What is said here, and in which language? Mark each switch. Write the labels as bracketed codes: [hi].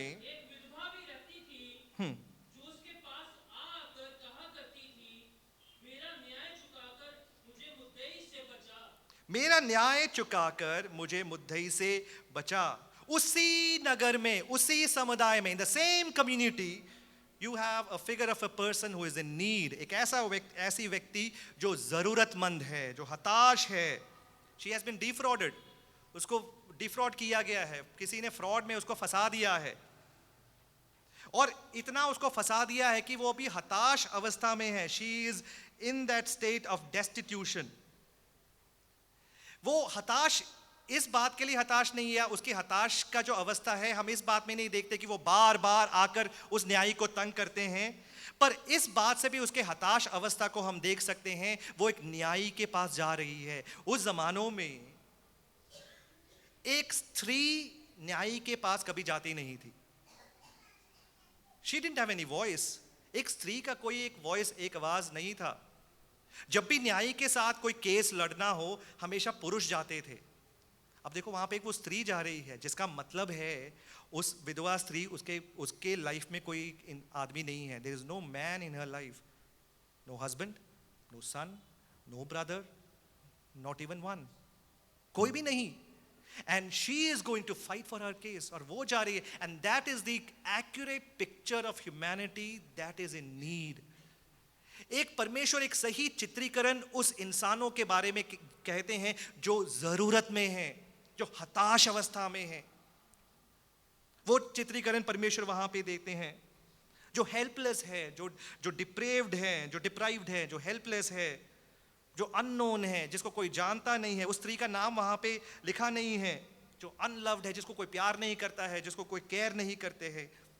[hi] एक विधवा भी रहती थी जो उसके पास आकर कहा करती थी, मेरा न्याय चुकाकर मुझे मुद्दई से बचा. मेरा न्याय चुकाकर मुझे मुद्दई से बचा. उसी नगर में, उसी समुदाय में, [en] In the same community, you have a figure of a person who is in need. [hi] एक ऐसी व्यक्ति जो जरूरतमंद है, जो हताश है. [en] She has been defrauded. [hi] उसको डिफ्रॉड किया गया है. किसी ने फ्रॉड में उसको फंसा दिया है और इतना उसको फंसा दिया है कि वो अभी हताश अवस्था में है. [en] She is in that state of destitution. [hi] वो हताश इस बात के लिए हताश नहीं है, उसकी हताश का जो अवस्था है हम इस बात में नहीं देखते कि वो बार बार आकर उस न्यायी को तंग करते हैं, पर इस बात से भी उसके हताश अवस्था को हम देख सकते हैं, वो एक न्यायी के पास जा रही है। उस जमानों में एक स्त्री न्यायी के पास कभी जाती नहीं थी। [en] She didn't have any voice. [hi] एक स्त्री का कोई एक वॉइस, एक आवाज नहीं था। जब भी न्यायी के साथ कोई केस लड़ना हो हमेशा पुरुष जाते थे। अब देखो वहां पे एक वो स्त्री जा रही है, जिसका मतलब है उस विधवा स्त्री, उसके लाइफ में कोई आदमी नहीं है। [en] there is no man in her life, no husband, no son, no brother, not even one, [hi] कोई भी नहीं। [en] And she is going to fight for her case, [hi] और वो जा रही है, [en] and that is the accurate picture of humanity that is in need. [hi] एक परमेश्वर एक सही चित्रीकरण उस इंसानों के बारे में कहते हैं जो जरूरत में हैं, जो हताश अवस्था में हैं। वो चित्रीकरण परमेश्वर वहां पे देते हैं। जो हेल्पलेस है, जो डिप्रेव्ड है, जो डिप्राइव्ड है, जो हेल्पलेस है, जो अननोन है, जिसको कोई जानता नहीं है, उस स्त्री का नाम वहां पे लिखा नहीं है, जो अनलव्ड है, जिसको कोई प्यार नहीं करता है, जिसको कोई केयर नहीं करते हैं।